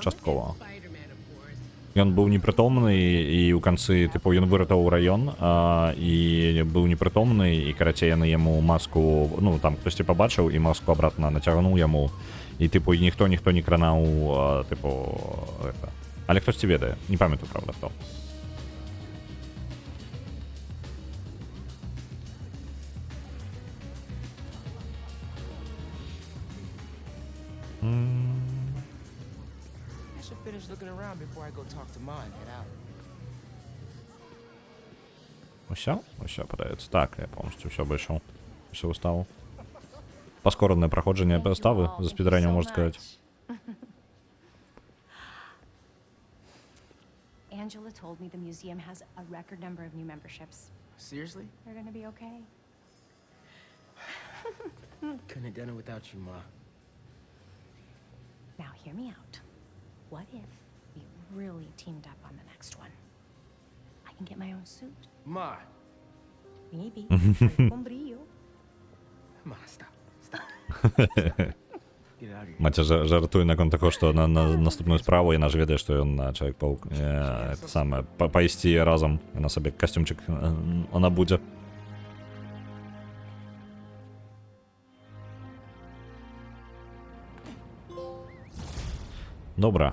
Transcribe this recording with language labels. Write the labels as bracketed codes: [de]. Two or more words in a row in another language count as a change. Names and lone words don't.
[be] Ён быў непрытомны, і ў канцы, тыпу, ён выратаваў раён, і быў непрытомны, і, карацей, яны яму маску, ну, там хтосьці пабачыў, і маску абратна нацягнуў яму, і, тыпу, ніхто не кранаў, тыпу, гэта. Але хтосьці ведае, не памятаю, правда, хто. [en] I should finish looking around before I go talk to Ma and get out. [be] Усё падаецца. Так, я полностью ўсё абышоў. Усё выставу. Паскоранае праходжанне выставы за спідрэнем, можна сказаць. [en] Angela told me the museum has a record number of new memberships. Seriously? They're gonna be okay. Couldn't have done it without you, Ma. Now, hear me out. What if we really teamed up on the next one? I can get my own suit. Ma. Maybe. [es] Con brillo. [en] Ma, stop. Get out of here. [be] Маці жартуе наконт таго, што на наступную справу яна ж ведае, што ён Чалавек-паук. Гэта самае, пайсці разам. Яна сабе касцюмчык она будзе. Добра.